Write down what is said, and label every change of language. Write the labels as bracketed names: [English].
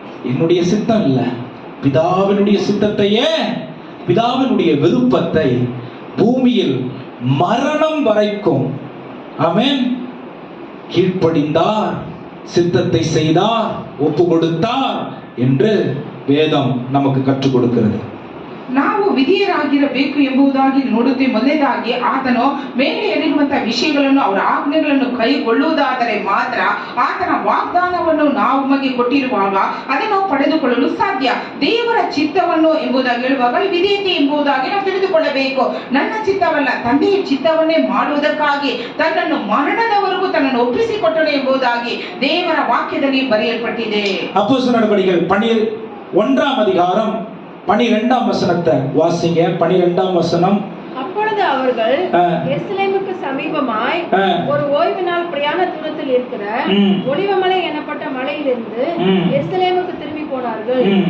[Tamil] என்னுடைய சித்தம் இல்ல, பிதாவினுடைய சித்தத்தையே, பிதாவினுடைய விருப்பத்தை பூமியில் மரணம் வரைக்கும் ஆமென் கீழ்ப்படிந்தார், சித்தத்தை செய்தார், ஒப்பு கொடுத்தார் என்று வேதம் நமக்கு கற்றுக் கொடுக்கிறது. [Kannada] ನಾವು ವಿಧೇಯರಾಗಿರಬೇಕು ಎಂಬುದಾಗಿ ನೋಡುತ್ತೇವೆ. ಮೊದಲನೇದಾಗಿ ಆತನು ಮೇಲೆ ಹೇಳಿರುವಂತಹ ವಿಷಯಗಳನ್ನು, ಅವರ ಆಜ್ಞೆಗಳನ್ನು ಕೈಗೊಳ್ಳುವುದಾದರೆ ಮಾತ್ರ ಆತನ ವಾಗ್ದಾನವನ್ನು ನಾವು ನಮಗೆ ಕೊಟ್ಟಿರುವಾಗ ಅದನ್ನು ಪಡೆದುಕೊಳ್ಳಲು ಸಾಧ್ಯ. ದೇವರ ಚಿತ್ತವನ್ನು ಎಂಬುದಾಗಿ ಹೇಳುವಾಗ ವಿಧೇಯತೆ ಎಂಬುದಾಗಿ ನಾವು ತಿಳಿದುಕೊಳ್ಳಬೇಕು. ನನ್ನ ಚಿತ್ತವಲ್ಲ, ತಂದೆಯ ಚಿತ್ತವನ್ನೇ ಮಾಡುವುದಕ್ಕಾಗಿ ತನ್ನನ್ನು ಮರಣದವರೆಗೂ ತನ್ನನ್ನು ಒಪ್ಪಿಸಿಕೊಟ್ಟನು ಎಂಬುದಾಗಿ ದೇವರ ವಾಕ್ಯದಲ್ಲಿ ಬರೆಯಲ್ಪಟ್ಟಿದೆ. [Tamil] அப்போஸ்தலர் நடபடிகள் 1ஆம் அதிகாரம் 12ஆம் வசனத்தை வாசிங்க. 12ஆம் வசனம். அப்பொழுது அவர்கள் எருசலேமுக்கு சமீபமாய் ஒரு ஓய்வு நாள் பிரயாண தூரத்தில் இருக்கிற ஒலிவமலை எனப்பட்ட மலையிலிருந்து எருசலேமுக்கு திரும்பி போனார்கள்.